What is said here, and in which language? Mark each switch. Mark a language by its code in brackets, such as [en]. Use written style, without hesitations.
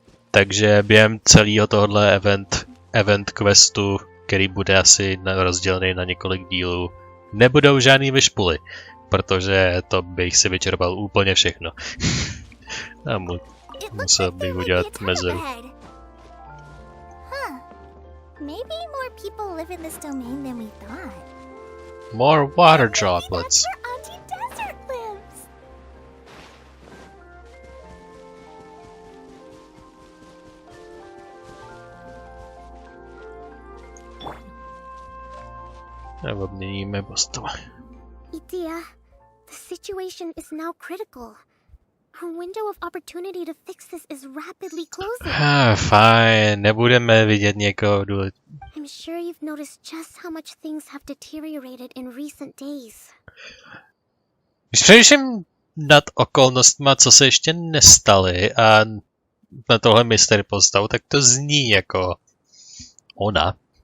[cs] Takže během celého tohohle event questu, který bude asi rozdělený na několik dílů, nebudou žádný vyšpuly, protože to bych si vyčerpal úplně všechno. A musel bych udělat mezeru. [en] Maybe more people live in this domain than we thought. More water droplets. Maybe that's where Auntie Desert lives. [cs] A obměníme postavu. [en] Itia, the situation is now critical. Our window of opportunity to fix this is rapidly closing. [cs] Fine, nebudeme vidět někoho [en] I'm sure you've noticed just how much things have deteriorated in recent days. [cs] Když přemýšlím nad okolnostma, co se ještě nestaly a na tohle mystery postavu, tak to zní jako ona.